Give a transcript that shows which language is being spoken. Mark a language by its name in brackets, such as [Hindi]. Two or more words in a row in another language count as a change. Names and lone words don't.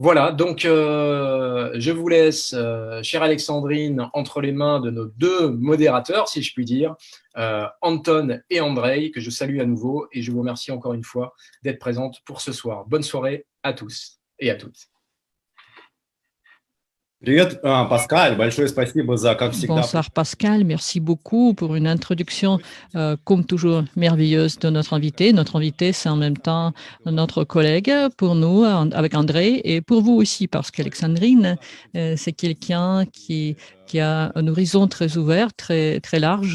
[French] Voilà, donc je vous laisse, chère Alexandrine, entre les mains de nos deux modérateurs, si je puis dire, Anton et Andrei, que je salue à nouveau, et je vous remercie encore une fois d'être présente pour ce soir. Bonne soirée à tous et à toutes. [Russian] Привет, Паскаль, большое спасибо за, как всегда. [French] Bonsoir Pascal, merci beaucoup pour une introduction comme toujours merveilleuse de notre invité. Notre invité, c'est en même temps notre collègue pour nous, avec André, et pour vous aussi, parce qu'Alexandrine, c'est quelqu'un qui a un horizon très ouvert, très, très large.